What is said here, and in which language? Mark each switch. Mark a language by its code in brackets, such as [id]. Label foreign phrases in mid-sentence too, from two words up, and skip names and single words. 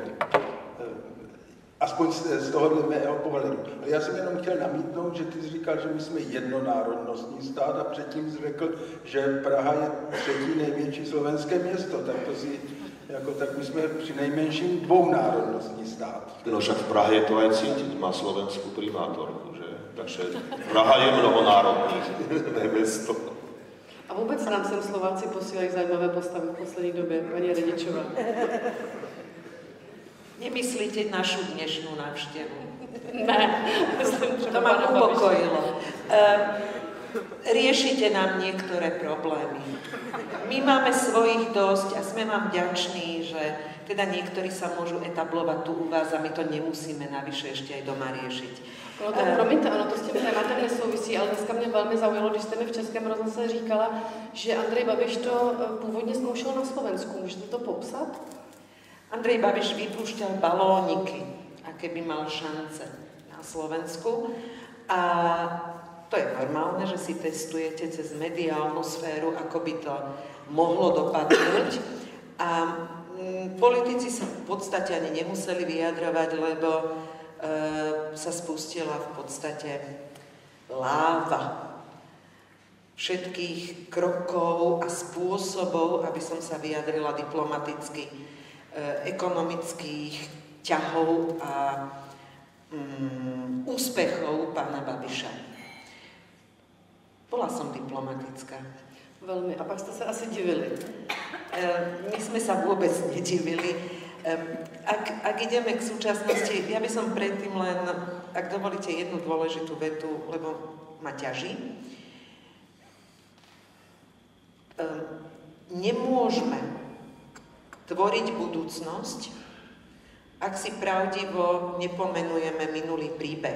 [cs] Aspoň z tohohle mého pohledu. Ale já jsem jenom chtěl namítnout, že ty jsi říkal, že my jsme jednonárodnostní stát a předtím jsi řekl, že Praha je třetí největší slovenské město. Tak to si, tak my jsme při nejmenším dvounárodnostní stát. [sk] No však v Prahe je to aj cítiť, má slovenskú primátorku, že? [cs] Takže Praha je mnohonárodní město. A vůbec nám sem Slováci posílají zajímavé postavy v poslední době, paní Redičová. [sk] Nemyslíte našu dnešnú návštevu? [cs] Ne, [sk] to ma upokojilo. Riešite nám niektoré problémy. My máme svojich dosť a sme vám vďační, že že teda niektorí sa môžu etablovať tu u vás a my to nemusíme navyše ešte aj doma riešiť. [cs] No to, promiňte, ono to s tím tématem nesouvisí, ale dneska mě velmi zaujalo, když jste mi v Českém rozhlase říkala, že Andrej Babiš to původně zkoušel na Slovensku. Můžete to popsat? [sk] Andrej Babiš vypúšťal balóniky, aké by mal šance na Slovensku. A to je normálne, že si testujete cez mediálnu sféru, ako by to mohlo dopadnúť. A politici sa v podstate ani nemuseli vyjadrovať, lebo sa spustila v podstate láva všetkých krokov a spôsobov, aby som sa vyjadrila diplomaticky, ekonomických ťahov a úspechov pána Babiša. Bola som diplomatická. [cs] Velmi. A pak jste se asi divili. [sk] My sme sa vôbec nedivili. Ak ideme k súčasnosti, ja by som predtým len, ak dovolíte, jednu dôležitú vetu, lebo ma ťaží. Nemôžeme tvoriť budúcnosť, ak si pravdivo nepomenujeme minulý príbeh.